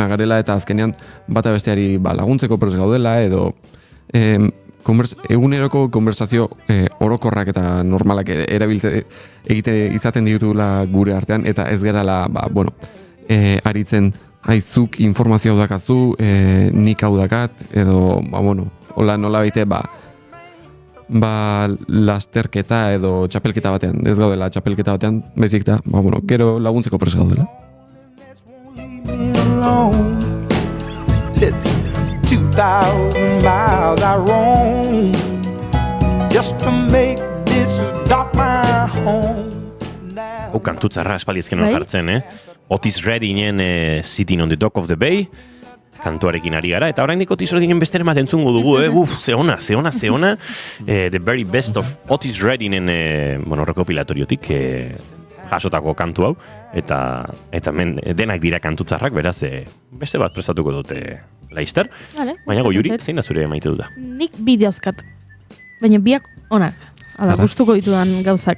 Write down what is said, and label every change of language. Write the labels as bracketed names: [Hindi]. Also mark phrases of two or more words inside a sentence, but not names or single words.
[Basque] garela eta azkenean bata besteari laguntzeko prest gaudela, edo eguneroko konversazio orokorrak eta normalak egite izaten ditugula gure artean, eta ez gerala aritzen aizuk informazio hau dakazu, nik hau dakat, edo hola nola baite lasterketa edo txapelketa batean, ez gaudela txapelketa batean, bezik da, gero laguntzeko prest gaudela. [English] Listen, 2,000 miles I roam just to make this dock my home. [Basque] Kantutzarra espaliezken hor jartzen, Otis Reddingen Sitting on the Dock of the Bay, kantuarekin ari gara, eta oraindik Otis Reddingen beste bat entzungo dugu, zeona. The very best of Otis Reddingen, rekopilatoriotik, jasotako kantu hau, eta denak dira kantutzarrak, beraz, beste bat prestatuko dute laizter. Baina Goiuri, zein da zure maite duda? Nik bideozkat, baina biak onak, gustuko ditudan gauzak.